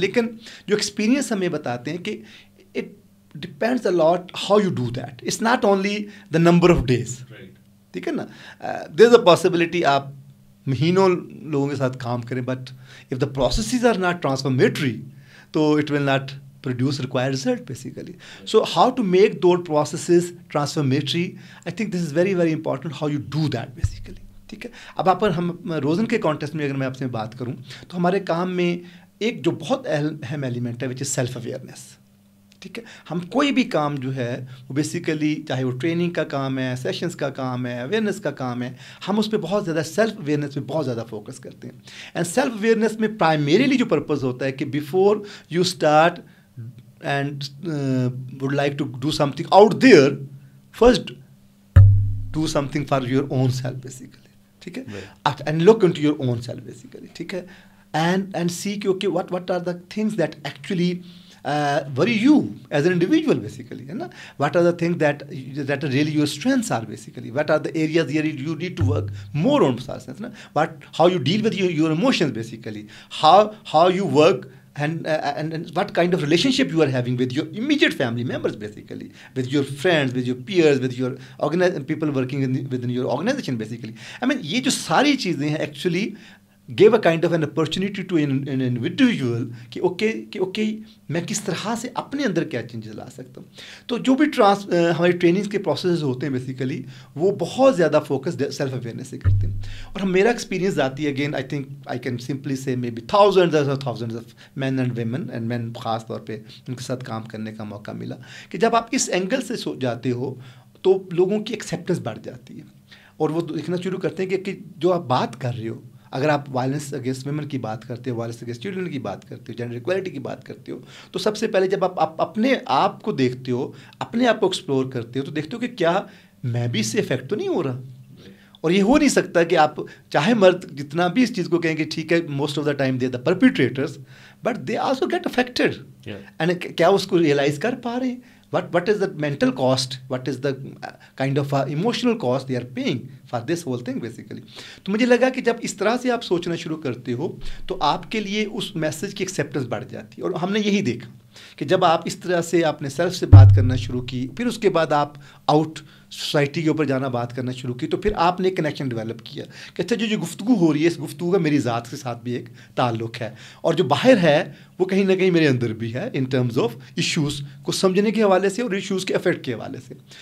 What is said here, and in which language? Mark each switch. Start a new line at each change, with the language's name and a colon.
Urdu: لیکن جو ایکسپیرینس ہمیں بتاتے ہیں کہ
English: It depends a lot how you do that, it's not only the number of days, ٹھیک ہے نا. There is a possibility
Urdu: آپ مہینوں لوگوں کے ساتھ کام کریں,
English: But if the processes are not transformatory تو it will not produce required result basically. So how to make those processes transformatory, I think this is very very important how you do that basically.
Urdu: ٹھیک ہے. اب آپ ہم روزن کے context میں اگر میں آپ سے بات کروں تو ہمارے کام میں ایک جو بہت اہم ایلیمنٹ ہے وچ از سیلف اویئرنیس. ٹھیک ہے, ہم کوئی بھی کام جو ہے وہ بیسیکلی چاہے وہ ٹریننگ کا کام ہے, سیشنز کا کام ہے, اویئرنیس کا کام ہے, ہم اس پہ بہت زیادہ سیلف اویئرنیس پہ بہت زیادہ فوکس کرتے ہیں.
English: and self awareness
Urdu: میں پرائمریلی جو پرپز ہوتا ہے کہ
English: Before you start and would like to do something out there, first do something for your own self basically. ٹھیک ہے, and look into your own self basically. ٹھیک ہے, and see کہ okay what are the things that actually worry you as an individual basically, ہے نا. What are the things that really your strengths are basically, what are the areas where you need to work more on, how you deal with your emotions basically, how you work and what kind of relationship you are having with your immediate family members, basically, with your friends, with your peers, with your people working within your organization, basically.
Urdu: I mean, یہ جو ساری چیزیں ہیں
English: actually gave a kind of an opportunity to an individual
Urdu: کہ okay میں کس طرح سے اپنے اندر کیا چینجز لا سکتا ہوں. تو جو بھی ہماری ٹریننگز کے پروسیسز ہوتے ہیں بیسیکلی وہ بہت زیادہ فوکس سیلف اویئرنیس سے کرتے ہیں. اور میرا ایکسپیرینس ذاتی ہے,
English: again I think I can simply say maybe thousands of men and women
Urdu: and مین خاص طور پہ ان کے ساتھ کام کرنے کا موقع ملا کہ جب آپ اس اینگل سے جاتے ہو تو لوگوں کی ایکسیپٹنس بڑھ جاتی ہے اور وہ دیکھنا شروع کرتے ہیں کہ جو آپ بات کر رہے ہو, اگر آپ وائلنس اگینسٹ ویمن کی بات کرتے ہو, وائلنس اگینسٹ چلڈرن کی بات کرتے ہو, جینڈر ایکویلٹی کی بات کرتے ہو, تو سب سے پہلے جب آپ اپنے آپ کو دیکھتے ہو, اپنے آپ کو ایکسپلور کرتے ہو, تو دیکھتے ہو کہ کیا میں بھی اس سے افیکٹ تو نہیں ہو رہا. اور یہ ہو نہیں سکتا کہ آپ چاہے مرد جتنا بھی اس چیز کو کہیں کہ ٹھیک ہے
English: Most of the time they the perpetrators, but they also get affected. And
Urdu: کیا اس کو ریئلائز کر پا رہے ہیں
English: what is the mental cost, what is the kind of emotional cost they are paying for this whole thing basically.
Urdu: تو مجھے لگا کہ جب اس طرح سے آپ سوچنا شروع کرتے ہو تو آپ کے لیے اس میسج کی ایکسیپٹنس بڑھ جاتی ہے. اور ہم نے یہی دیکھا کہ جب آپ اس طرح سے آپ نے سیلف سے بات کرنا شروع کی, پھر اس کے بعد آپ آؤٹ سوسائٹی کے اوپر جانا بات کرنا شروع کی, تو پھر آپ نے ایک کنیکشن ڈیولپ کیا کہ اچھا جو گفتگو ہو رہی ہے اس گفتگو کا میری ذات کے ساتھ بھی ایک تعلق ہے, اور جو باہر ہے وہ کہیں نہ کہیں میرے اندر بھی ہے ان ٹرمز آف ایشوز کو سمجھنے کے حوالے سے اور ایشوز کے افیکٹ کے حوالے سے.